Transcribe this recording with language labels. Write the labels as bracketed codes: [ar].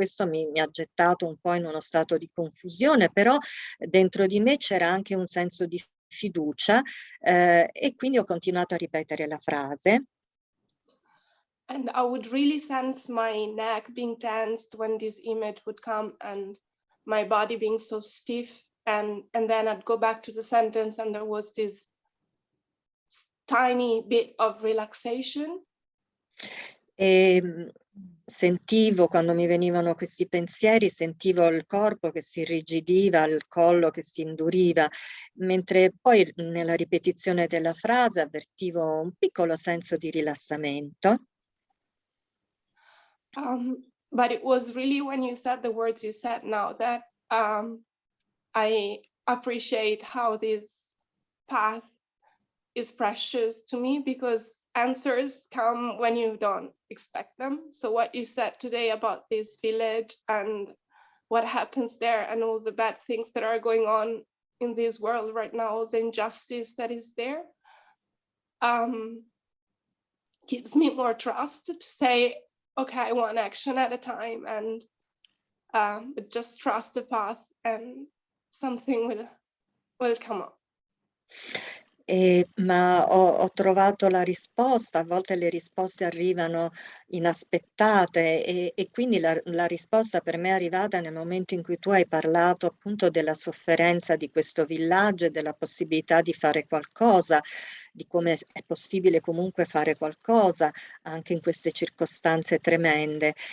[it] Questo mi ha gettato un po' in uno stato di confusione, però dentro di me c'era anche un senso di fiducia, e quindi ho continuato a ripetere la frase. [en] And I would really sense my neck being tensed when this image would come, and my body being so stiff, and then I'd go back to the sentence, and there was this tiny bit of relaxation. [it] E sentivo, quando mi venivano questi pensieri, sentivo il corpo che si irrigidiva, il collo che si induriva, mentre poi nella ripetizione della frase avvertivo un piccolo senso di rilassamento. [en] But it was really when you said the words you said now that I appreciate how this path is precious to me, because answers come when you don't expect them. So what you said today about this village and what happens there and all the bad things that are going on in this world right now, the injustice that is there, gives me more trust to say, okay, one action at a time, and just trust the path and something will come up. [it] Ma ho trovato la risposta, a volte le risposte arrivano inaspettate e quindi la risposta per me è arrivata nel momento in cui tu hai parlato appunto della sofferenza di questo villaggio e della possibilità di fare qualcosa, di come è possibile comunque fare qualcosa anche in queste circostanze tremende.